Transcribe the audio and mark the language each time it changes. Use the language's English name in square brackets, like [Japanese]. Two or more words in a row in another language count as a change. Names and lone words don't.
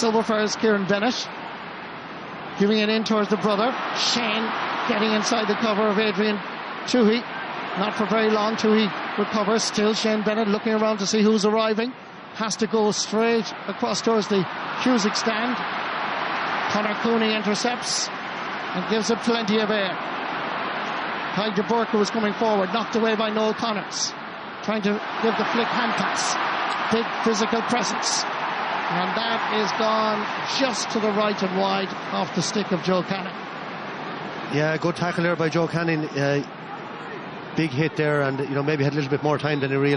[English] Over for Kieran Bennett, giving it in towards the brother Shane, getting inside the cover of Adrian Toohey. Not for very long. Toohey recovers. Still Shane Bennett looking around to see who's arriving. Has to go straight across towards the Cusick stand. Conor Cooney intercepts and gives it plenty of air. Tadhg de Burke was coming forward, knocked away by Noel Connors, trying to give the flick hand pass. Big physical presence, and that is gone just to the right and wide off the stick of Joe Canning. Yeah, good tackle there by Joe Canning. Big hit there, and you know, maybe had a little bit more time than he realised.